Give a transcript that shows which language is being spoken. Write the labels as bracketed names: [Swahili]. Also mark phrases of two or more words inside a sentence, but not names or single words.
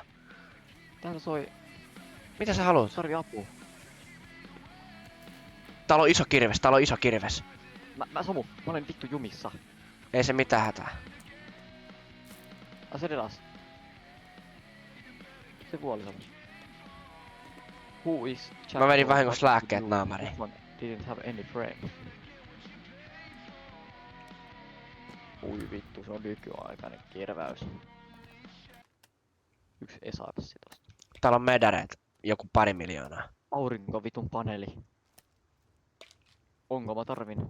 [Finnish] Täällä soi, Mitä sä haluat? tarvii apua. Täällä on iso kirves, täällä on iso kirves. Samu, mä olen vittu jumissa. Ei se mitään hätää. Se delas. Se kuoli Samu. [English] Who is [Finnish] Mä menin [English] Jack [Finnish] vahingossa [English] Paul? [Finnish] lääkkeet naamariin. [English] This one didn't have any frame. [Finnish] Ui vittu, se on nykyaikainen kirväys. Yksi esapsi tosta. Täällä on medareet. Joku 2 miljoonaa. Aurinko vitun paneeli. Onko mä tarvin?